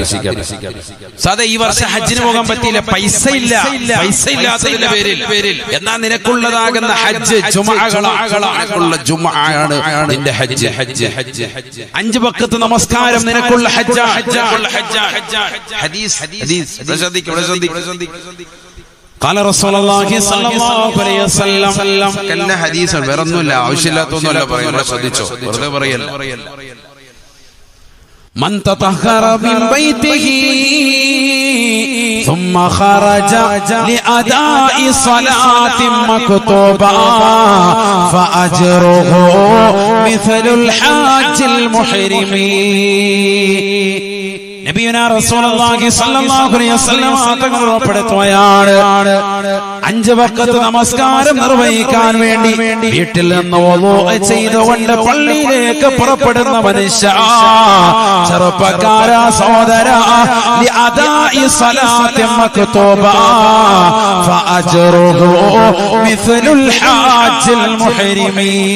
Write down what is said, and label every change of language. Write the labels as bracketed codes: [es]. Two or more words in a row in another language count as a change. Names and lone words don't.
[ml] സാദാ ഈ വർഷം ഹജ്ജിന് പോകാൻ പറ്റിയില്ല, പൈസ ഇല്ലാത്തതിന്റെ പേരിൽ. എന്നാൽ നിനക്കുള്ളതാകുന്ന ഹജ്ജ് ജുമുഅകളാണ്. ജുമുഅയാണ് നിന്റെ ഹജ്ജ്. 5 വഖത്ത് നമസ്കാരം നിനക്കുള്ള ഹജ്ജ്. [ar] ഹദീസ് قال رسول الله صلى الله عليه وسلم كل حديث [ml] വേറൊന്നുമില്ല, ആവശ്യമില്ലാത്തൊന്നുമല്ല പറയുന്നത്. ശ്രദ്ധിച്ചോ, വെറുതെ പറയല്ല. [ar] من تطهر من بيته ثم خرج لأداء صلاة مكتوبة فأجره مثل الحاج المحرم. نبينا رسول الله صلى الله عليه وسلم [ml] തങ്ങൾ ഉറപ്പെടുത്തുകയാണ്, 5 വഖത്ത് നമസ്കാരം നിർവഹിക്കാൻ വേണ്ടി വീട്ടിൽ നിന്ന് വുളൂ ചെയ്തുകൊണ്ട് പള്ളിയിലേക്ക് പുറപ്പെടുന്ന മനുഷ്യ, ചെറുപ്പക്കാര സഹോദര, [ar] لأداء صلاة مكتوبة فأجره مثل الحاج المحرم.